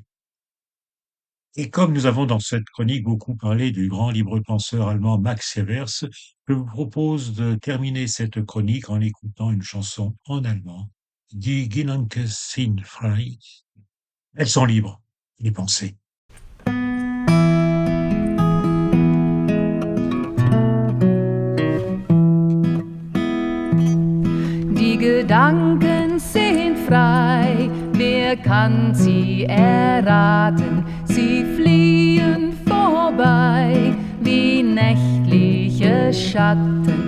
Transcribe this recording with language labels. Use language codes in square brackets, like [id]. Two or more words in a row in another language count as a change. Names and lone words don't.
[fr] Et comme nous avons dans cette chronique beaucoup parlé du grand libre-penseur allemand Max Severs, je vous propose de terminer cette chronique en écoutant une chanson en allemand, [de] Die Gedanken sind frei. [fr] Elles sont libres, les pensées. [de] Die Gedanken sind frei, wer kann sie erraten? Sie fliehen vorbei wie nächtliche Schatten.